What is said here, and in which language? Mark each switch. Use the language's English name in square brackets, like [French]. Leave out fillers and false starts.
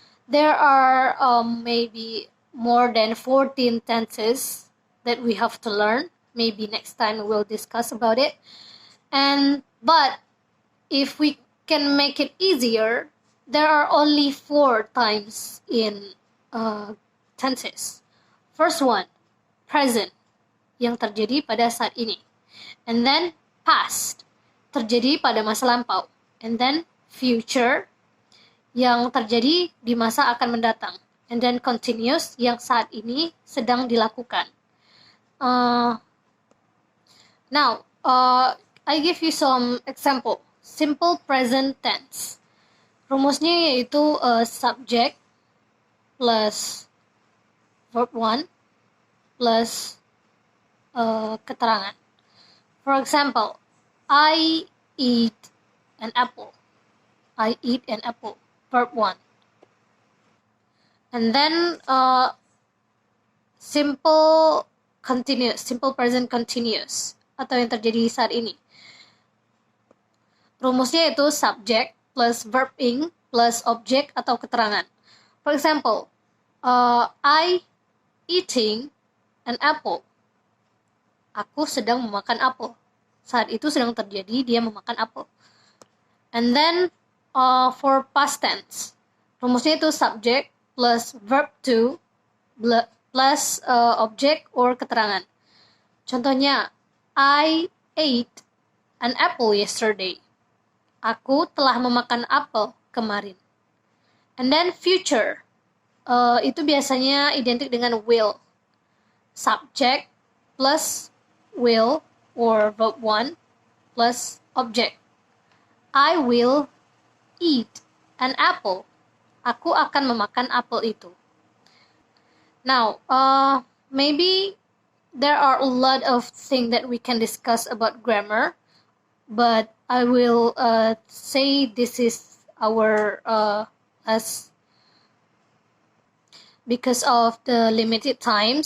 [English] There are maybe more than 14 tenses that we have to learn. Maybe next time we'll discuss about it. But if we can make it easier, there are only 4 times in tenses. First one, present, [Indonesian] yang terjadi pada saat ini. [English] And then past, [Indonesian] terjadi pada masa lampau. [English] And then future, [Indonesian] yang terjadi di masa akan mendatang. [English] And then continuous, [Indonesian] yang saat ini sedang dilakukan. [English] Now, I give you some example. Simple present tense. [Indonesian] Rumusnya yaitu subject plus verb 1 plus keterangan. [English] For example, I eat an apple. I eat an apple. Verb 1. And then simple continuous, simple present continuous, [Indonesian] atau yang terjadi saat ini. Rumusnya itu [English] subject plus verb ing plus object [Indonesian] atau keterangan. [English] For example, I eating an apple. [Indonesian] Aku sedang memakan apel. Saat itu sedang terjadi dia memakan apel. [English] And then for past tense, [Indonesian] rumusnya itu [English] subject plus verb to plus object or keterangan. Contohnya, I ate an apple yesterday. [Indonesian] Aku telah memakan apel kemarin. [English] And then future, [Indonesian] itu biasanya identik dengan will. [English] Subject plus will or verb 1 plus object. I will eat an apple. [Indonesian] Aku akan memakan apel itu. [English] Now, maybe there are a lot of things that we can discuss about grammar, but I will say this is our as because of the limited time.